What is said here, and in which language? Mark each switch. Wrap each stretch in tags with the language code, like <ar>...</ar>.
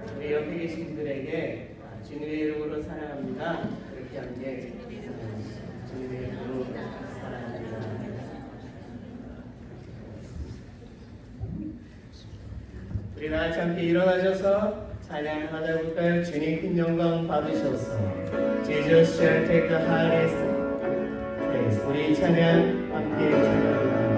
<ko>옆에 계신 분들에게 주님의 이름으로 사랑합니다. 그렇게 함께 주님의 이름으로 사랑합니다. 우리 다 같이 함께 일어나셔서 찬양을 하다 볼까요? 주님 큰 영광 받으셔서</ko> <en>Jesus shall take the highest place.</en> <ko>우리 찬양 함께 찬양합니다.</ko>